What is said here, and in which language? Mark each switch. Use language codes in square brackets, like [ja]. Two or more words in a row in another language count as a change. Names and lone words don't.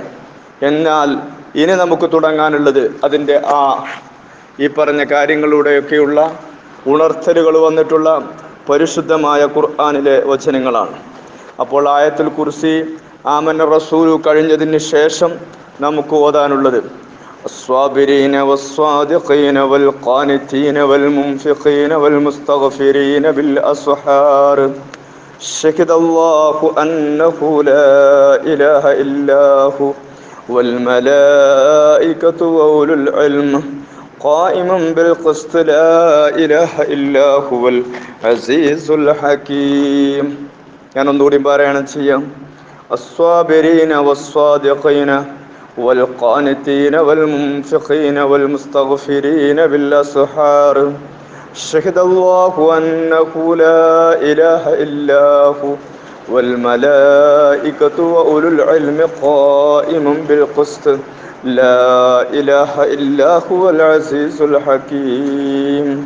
[ml] എന്നാൽ ഇനി നമുക്ക് തുടങ്ങാനുള്ളത് അതിൻ്റെ ഈ പറഞ്ഞ കാര്യങ്ങളിലൂടെയൊക്കെയുള്ള ഉണർത്തലുകൾ വന്നിട്ടുള്ള പരിശുദ്ധമായ ഖുർആനിലെ വചനങ്ങളാണ്. അപ്പോൾ ആയത്തുൽ കുർസി, ആമന റസൂലു കഴിഞ്ഞതിന് ശേഷം നമുക്ക് ഓതാനുള്ളത് [ar] الصابرين والصادقين والقانتين والمنفقين والمستغفرين بالأسحار شهد الله أنه لا إله إلا هو والملائكة وأولو العلم قائما بالقسط لا إله إلا هو العزيز الحكيم. [ml] ഞാനൊന്നുകൂടി പാരായണം ചെയ്യാം. [ar] الصابرين والصادقين والقانتين والمنفقين والمستغفرين بالأسحار شهد الله أنه لا إله إلا هو والملائكة وأولو العلم قائما بالقسط لا إله إلا هو العزيز الحكيم.